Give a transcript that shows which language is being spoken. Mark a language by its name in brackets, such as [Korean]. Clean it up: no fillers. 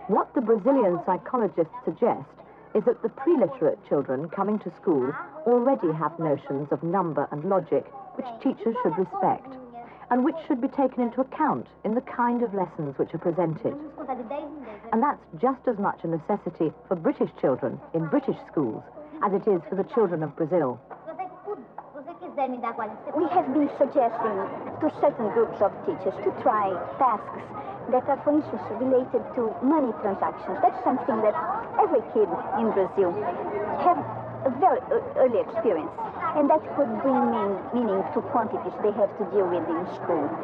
[English] What the Brazilian psychologists suggest is that the pre-literate children coming to school already have notions of number and logic which teachers should respect, and which should be taken into account in the kind of lessons which are presented. [Portuguese] Vamos contar de 10 em 10. [English] And that's just as much a necessity for British children in British schools as it is for the children of Brazil. [Portuguese] Se você quiser me dar 40, você [English] We have been suggesting to certain groups of teachers to try tasks that are, for instance, related to money transactions. That's something that every kid in Brazil have a very early experience, and that could bring meaning to quantities they have to deal with in school.